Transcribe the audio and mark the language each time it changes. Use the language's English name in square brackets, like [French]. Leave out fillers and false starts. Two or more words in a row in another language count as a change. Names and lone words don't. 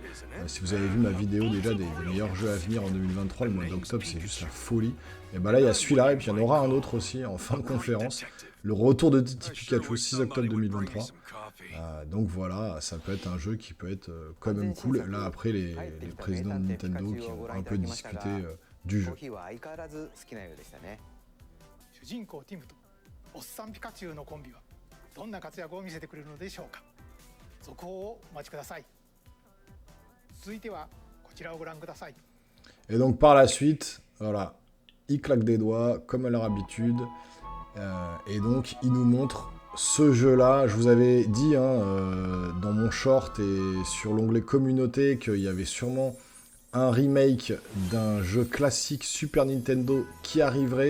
[French] Si vous avez vu ma vidéo déjà des meilleurs jeux à venir en 2023, le mois d'octobre, c'est juste la folie. Et bah là, il y a celui-là, et puis il y en aura un autre aussi en fin de conférence. Le retour de Detective Pikachu, 6 octobre 2023. Donc voilà, ça peut être un jeu qui peut être quand même cool. Là, après, les présidents de Nintendo qui ont un peu discuté du jeu. [Japanese] 主人公ティムとおっさんピカチュウのコンビはどんな活躍を見せてくれるのでしょうか。続報をお待ちください。続いてはこちらをご覧ください。 [French] Et donc par la suite, voilà, il claque des doigts comme à leur habitude. Et donc il nous montre ce jeu-là. Je vous avais dit dans mon short et sur l'onglet communauté qu'il y avait sûrement un remake d'un jeu classique Super Nintendo qui arriverait.